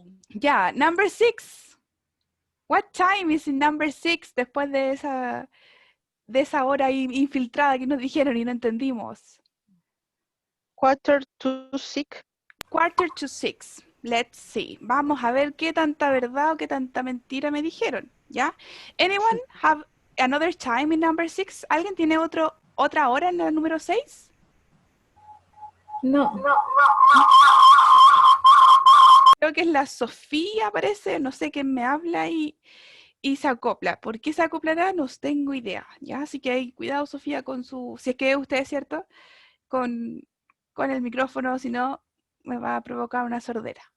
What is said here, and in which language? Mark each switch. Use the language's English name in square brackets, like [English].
[English] Ya, number 6. What time is in number 6? [Spanish] Después de esa hora ahí infiltrada que nos dijeron y no entendimos. [English] Quarter to 6. Quarter to 6. Let's see. [Spanish] Vamos a ver qué tanta verdad o qué tanta mentira me dijeron. ¿Ya? [English] Anyone have another time in number 6? [Spanish] ¿Alguien tiene otra hora en la número 6? No. Creo que es la Sofía, parece. No sé quién me habla y se acopla. ¿Por qué se acoplará? No tengo idea. ¿Ya? Así que hay cuidado, Sofía, con su... Si es que usted es cierto, con el micrófono, si no, me va a provocar una sordera.